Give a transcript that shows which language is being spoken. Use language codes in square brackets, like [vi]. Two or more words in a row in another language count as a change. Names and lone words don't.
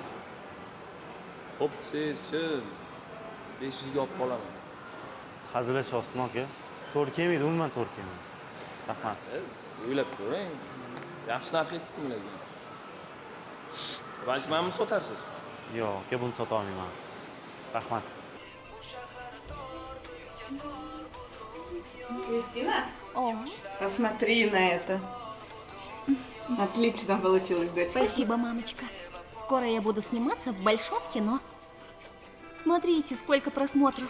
[uz] Xo'p, siz-chi 500 ga olib qolaman. Hazillashyapsizmi aka? To'g'ri kelmaydi, umuman to'g'ri kelmaydi. Rahmat. O'ylab ko'ring. Yaxshi narx aytdim lekin. Balki menimi sotarsiz? Yo'q, aka, buni sota olmayman. Rahmat. [ru] Кристина? О, Посмотри на это. Отлично получилось, дочка. спасибо, мамочка. Скоро я буду сниматься в большом кино. Смотрите, сколько просмотров.